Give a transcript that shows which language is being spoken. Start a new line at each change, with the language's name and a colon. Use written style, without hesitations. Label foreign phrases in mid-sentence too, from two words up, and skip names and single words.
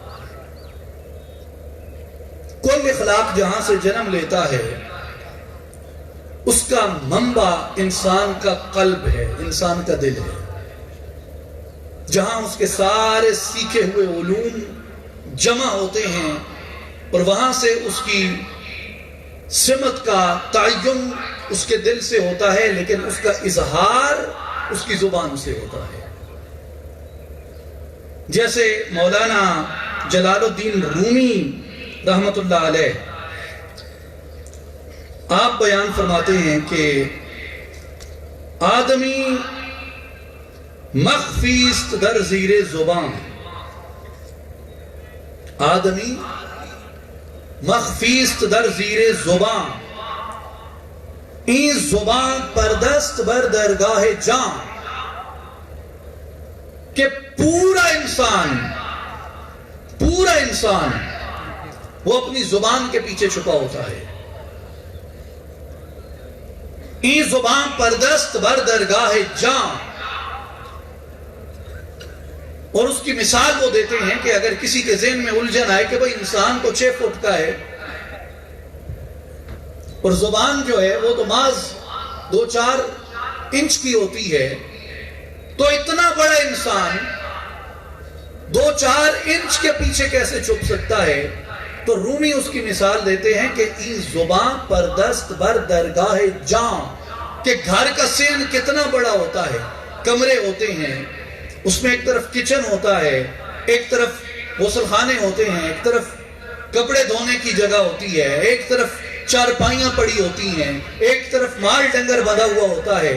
Urdu: کل اخلاق جہاں سے جنم لیتا ہے، اس کا منبع انسان کا قلب ہے، انسان کا دل ہے، جہاں اس کے سارے سیکھے ہوئے علوم جمع ہوتے ہیں، اور وہاں سے اس کی سمت کا تعین اس کے دل سے ہوتا ہے، لیکن اس کا اظہار اس کی زبان سے ہوتا ہے۔ جیسے مولانا جلال الدین رومی رحمت اللہ علیہ آپ بیان فرماتے ہیں کہ
Persian: آدمی مخفی است در زیر زبان، آدمی مخفی است در زیر زبان، این زبان پردست بر درگاہ جان،
Urdu: کہ پورا انسان وہ اپنی زبان کے پیچھے چھپا ہوتا ہے۔
Persian: این زبان پردست بر درگاہ جان،
Urdu: اور اس کی مثال وہ دیتے ہیں کہ اگر کسی کے ذہن میں الجھن آئے کہ بھئی انسان تو 6 فٹ کا ہے، اور زبان جو ہے وہ تو محض 2-4 انچ کی ہوتی ہے، تو اتنا بڑا انسان 2-4 انچ کے پیچھے کیسے چھپ سکتا ہے؟ تو رومی اس کی مثال دیتے ہیں کہ
Persian: ای زبان پر دست بر درگاہ جاں،
Urdu: کہ گھر کا سین کتنا بڑا ہوتا ہے، کمرے ہوتے ہیں، اس میں ایک طرف کچن ہوتا ہے، ایک طرف غسل خانے ہوتے ہیں، ایک طرف کپڑے دھونے کی جگہ ہوتی ہے، ایک طرف چارپائیاں پڑی ہوتی ہیں، ایک طرف مال ڈنگر بندھا ہوا ہوتا ہے.